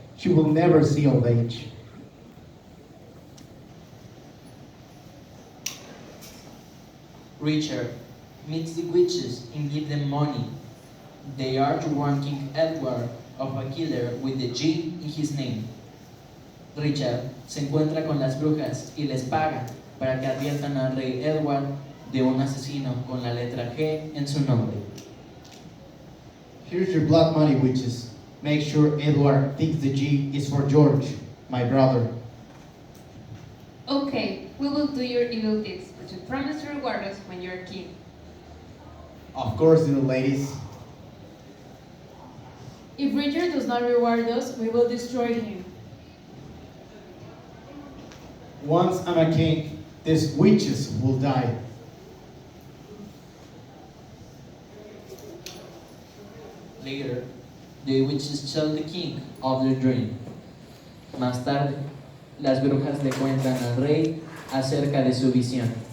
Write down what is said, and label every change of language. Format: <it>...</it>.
<en>She will never see old age. Richard meets the witches and gives them money. They are to warn King Edward of a killer with the G in his name.</en> <es>Richard se encuentra con las brujas y les paga para que adviertan al rey Edward de un asesino con la letra G en su nombre.</es> <en>Here's your blood money, witches. Make sure Edward thinks the G is for George, my brother. Okay, we will do your evil deeds, but you promise to reward us when you're king. Of course, little ladies. If Richard does not reward us, we will destroy him. Once I'm a king, these witches will die. Later, the witches tell the king of their dream.</en> <es>Más tarde, las brujas le cuentan al rey acerca de su visión.</es>